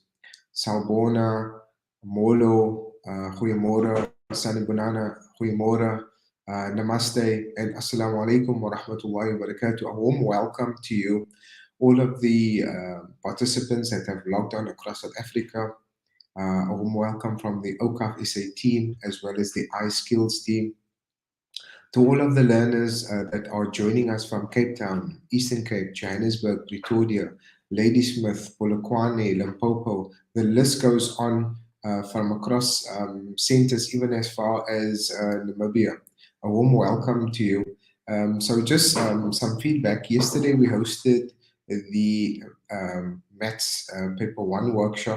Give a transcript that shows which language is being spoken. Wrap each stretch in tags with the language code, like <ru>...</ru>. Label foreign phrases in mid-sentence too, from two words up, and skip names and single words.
<zu>Sawubona, Molo, Goeiemorgen, Sanibonana, Goeiemorgen,</zu> <ar>Namaste, and السلام عليكم ورحمة الله وبركاته.</ar> <en>A warm welcome to you, all of the participants that have logged on across South Africa. A warm welcome from the Okaf SA team as well as the iSkills team. To all of the learners that are joining us from Cape Town, Eastern Cape, Johannesburg, Pretoria, Ladysmith, Polokwane, Limpopo, the list goes on from across centers even as far as Namibia. A warm welcome to you. So just some feedback. Yesterday we hosted the Maths Paper 1 workshop.</en>